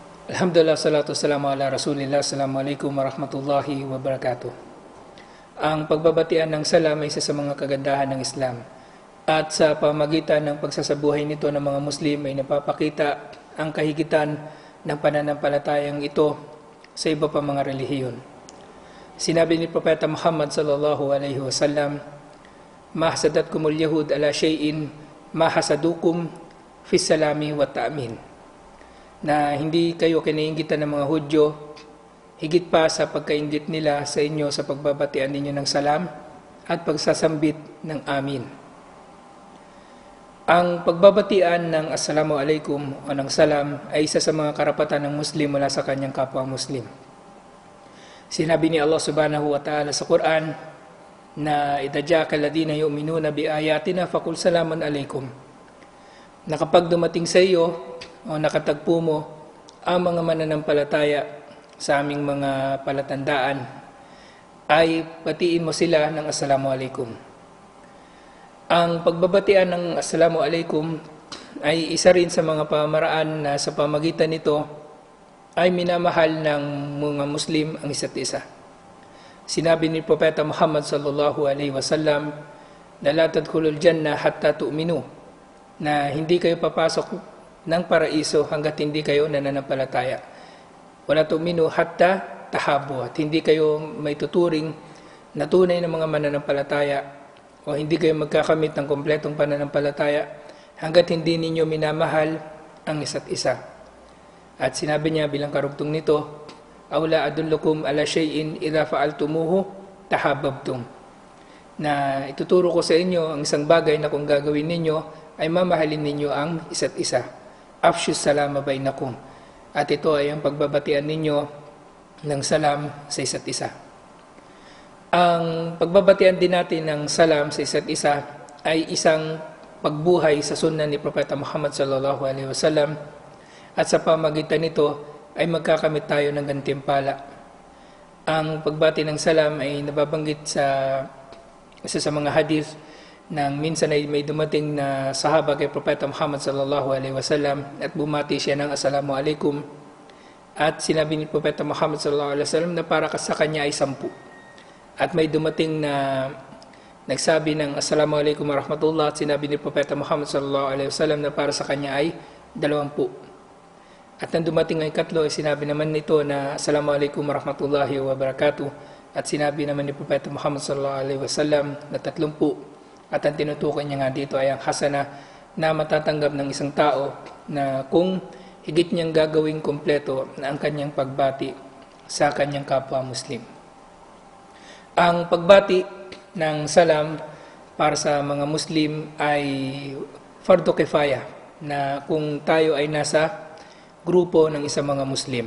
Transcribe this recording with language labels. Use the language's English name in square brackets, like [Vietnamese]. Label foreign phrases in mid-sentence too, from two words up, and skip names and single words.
[Arabic] الحمد لله، الصلاة والسلام على رسول الله. السلام عليكم ورحمة الله وبركاته. [Filipino] Ang pagbabatian ng salam ay isa sa mga kagandahan ng Islam. At sa pamagitan ng pagsasabuhay nito ng mga Muslim ay napapakita ang kahigitan ng pananampalatayang ito sa iba pa mga relihiyon. Sinabi ni Propeta [Arabic] Muhammad صلى الله عليه وسلم, "ما حسدتكم اليهود على شيء ما حسدتكم على السلام والتأمين." [Filipino] Na hindi kayo kinainggitan ng mga Hudyo higit pa sa pagkaingit nila sa inyo sa pagbabatian ninyo ng salam at pagsasambit ng amin. Ang pagbabatian ng [Arabic] السلام عليكم [Filipino] o ng salam ay isa sa mga karapatan ng Muslim mula sa kanyang kapwa Muslim. Sinabi ni [Arabic] Allah سبحانه وتعالى [Filipino] sa Quran na [Arabic] إذا جاءك الذين يؤمنون بآياتنا فقل سلام عليكم. [Filipino] Na kapag dumating sa iyo o nakatagpo mo ang mga mananampalataya sa aming mga palatandaan, ay batiin mo sila ng [Arabic] السلام عليكم. [Filipino] Ang pagbabatian ng [Arabic] السلام عليكم [Filipino] ay isa rin sa mga pamaraan na sa pamagitan nito ay minamahal ng mga Muslim ang isa't isa. Sinabi ni Propeta [Arabic] Muhammad صلى الله عليه وسلم na لا تدخلوا الجنة حتى تؤمنوا, [Filipino] na hindi kayo papasok ng paraiso hanggat hindi kayo nananampalataya. [Arabic] ولا تؤمنوا حتى تحابوا, [Filipino] at hindi kayo may tuturing na tunay na mga mananampalataya o hindi kayo magkakamit ng kompletong pananampalataya hanggat hindi ninyo minamahal ang isa't isa. At sinabi niya bilang karugtong nito, [Arabic] "أولا أدلكم على شيء إذا فعلتموه تحاببتم." [Filipino] Na ituturo ko sa inyo ang isang bagay na kung gagawin ninyo ay mamahalin ninyo ang isa't isa. [Arabic] أفشوا السلام بينكم. [Filipino] At ito ay ang pagbabatian ninyo ng salam sa isa't isa. Ang pagbabatian din natin ng salam sa isa't isa ay isang pagbuhay sa sunna ni Propeta Muhammad [Arabic] صلى الله عليه وسلم, [Filipino] at sa pamagitan nito ay magkakamit tayo ng gantimpala. Ang pagbati ng salam ay nababanggit sa isa sa mga hadith nang minsan ay may dumating na sahaba kay Propeta Muhammad [Arabic] صلى الله عليه وسلم [Filipino] at bumati siya ng [Arabic] السلام عليكم, [Filipino] at sinabi ni Propeta Muhammad [Arabic] صلى الله عليه وسلم [Filipino] na para sa kanya ay 10. At may dumating na nagsabi ng [Arabic] السلام عليكم ورحمة الله, [Filipino] at sinabi ni Propeta Muhammad [Arabic] صلى الله عليه وسلم [Filipino] na para sa kanya ay 20. At nang dumating ang ikatlo ay sinabi naman nito na [Arabic] السلام عليكم ورحمة الله وبركاته, [Filipino] at sinabi naman ni Propeta Muhammad [Arabic] صلى الله عليه وسلم [Filipino] na 30. At ang tinutukoy niya nga dito ay ang hasana na matatanggap ng isang tao na kung higit niyang gagawing kompleto na ang kanyang pagbati sa kanyang kapwa Muslim. Ang pagbati ng salam para sa mga Muslim ay [Arabic] فرض كفاية, [Filipino] na kung tayo ay nasa grupo ng isang mga Muslim.